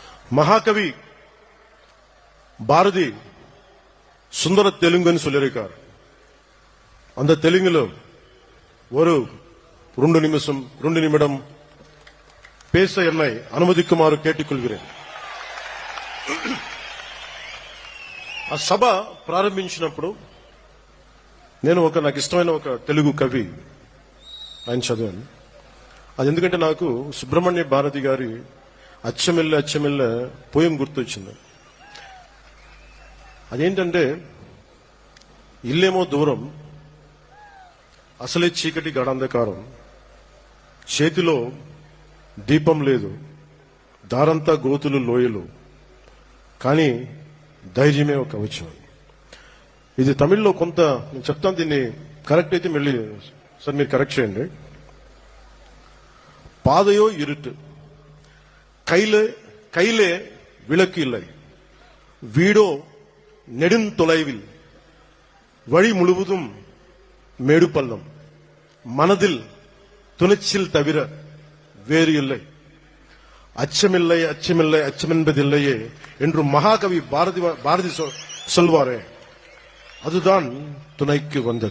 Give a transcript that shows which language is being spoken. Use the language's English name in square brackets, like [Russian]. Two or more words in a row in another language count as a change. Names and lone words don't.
[Tamil] மகாகவி பாரதி சுந்தர தெலுங்குன்னு சொல்லியிருக்கார். அந்த தெலுங்குல ஒரு 2 நிமிடம் பேச என்னை அனுமதிக்குமாறு கேட்டுக்கொள்கிறேன். [Telugu] ఆ సభ ప్రారంభించినప్పుడు నేను నాకు ఇష్టమైన ఒక తెలుగు కవి ఆయన చదివాను. అది ఎందుకంటే నాకు సుబ్రహ్మణ్య భారతి గారి [Tamil] அச்சமில்லை அச்சமில்லை [Telugu] పోయం గుర్తొచ్చింది. అదేంటంటే, ఇల్లేమో దూరం, అసలే చీకటి గడంధకారం, చేతిలో దీపం లేదు, దారంతా గోతులు లోయలు, కానీ ధైర్యమే ఒక కవచం. ఇది తమిళ్లో కొంత నేను చెప్తాను, దీన్ని కరెక్ట్ అయితే మళ్ళీ సార్ మీరు కరెక్ట్ చేయండి. [Tamil] பாதையோ இருட்டு, கையிலே விளக்கு இல்லை, வீடோ நெடுந்தொலைவில், வழி முழுவதும் மேடு பள்ளம், மனதில் துணிச்சல் தவிர வேறு இல்லை, அச்சமில்லை அச்சமில்லை அச்சமென்பதில்லையே என்று மகாகவி பாரதி சொல்வாரே, அதுதான் துணைக்கு வந்தது.